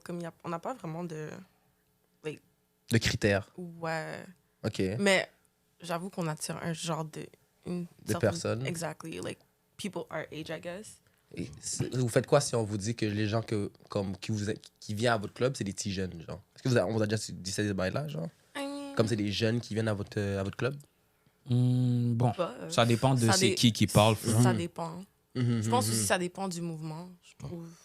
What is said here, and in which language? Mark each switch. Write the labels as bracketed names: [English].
[French] Comme on n'a pas vraiment de. De critères. Ouais. OK. Mais j'avoue qu'on attire un genre de. Une De certaine- personnes. [English] Exactly. Like, people our age, I guess. [French] Et vous faites quoi si on vous dit que les gens qui viennent à votre club, c'est des petits jeunes, genre? Est-ce que on vous a déjà dit ça des bails-là, genre? [English] I mean, [French] Comme c'est des jeunes qui viennent à votre club? Bon, pas, ça dépend de ça c'est dé- qui parle. Ça dépend. Je pense aussi que ça dépend du mouvement, je trouve.